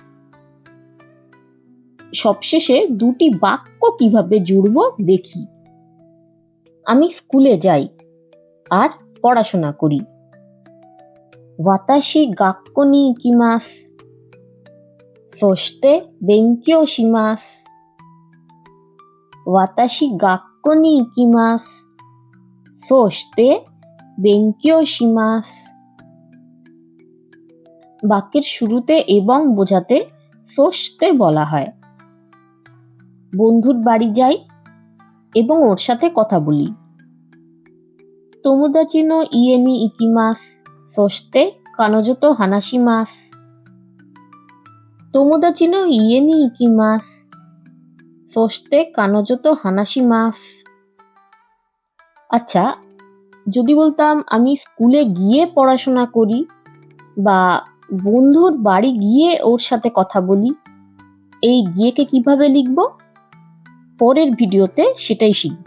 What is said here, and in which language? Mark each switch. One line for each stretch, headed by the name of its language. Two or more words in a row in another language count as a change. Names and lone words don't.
Bangla: সবশেষে দুটি বাক্য কিভাবে জুড়ব দেখি। আমি স্কুলে যাই আর পড়াশোনা করি।
Japanese: 私学校に行きます, そして勉強します。私学校に行きます。そして勉強します。
Bangla: বাক্যের শুরুতে এবং বোঝাতে সোসতে বলা হয়। বন্ধুর বাড়ি যাই এবং ওর সাথে কথা বলি।
Japanese: 友達の家に行きます。そして彼女と話します。友達の家に行きます。そして彼女と話します。
Bangla: আচ্ছা, যদি বলতাম আমি স্কুলে গিয়ে পড়াশোনা করি বা বন্ধুর বাড়ি গিয়ে ওর সাথে কথা বলি, এই গিয়েকে কিভাবে লিখব? পরের ভিডিওতে সেটাই শিখব।